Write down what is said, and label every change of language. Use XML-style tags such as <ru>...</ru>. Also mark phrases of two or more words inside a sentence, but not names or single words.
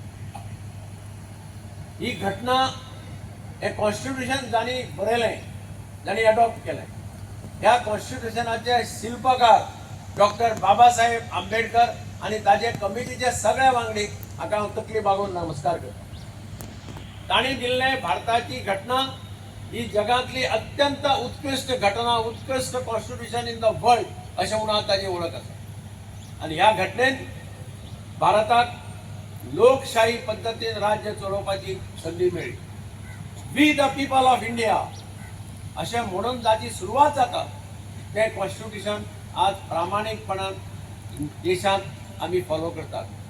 <kok>ही घटना हे कॉन्स्टिट्यूशन जाणी बरयलें, जाणी एडॉप्ट केलें. ह्या कॉन्स्टिट्यूशनाचे शिल्पकार डॉक्टर बाबासाहेब आंबेडकर आणि ताजे कमिटीचे सगळे वांगडी हाका हांव तकली बागोवन नमस्कार करता. ताणी दिल्ले भारताची घटना ही जगातली अत्यंत उत्कृष्ट घटना, उत्कृष्ट</kok> <en>constitution in the world</en> <kok>अशें म्हणून ताची वळख आसा. आणि ह्या घटनेन भारताक लोकशाही पद्धतीन राज्य चलोवपाची संधी मेळ्ळी.</kok> <en>We the People of India</en> <kok>अशें म्हणून जाची सुरवात जाता तें कॉन्स्टिट्यूशन आज प्रामाणीकपणान देशांत आमी फॉलो करतात.</kok>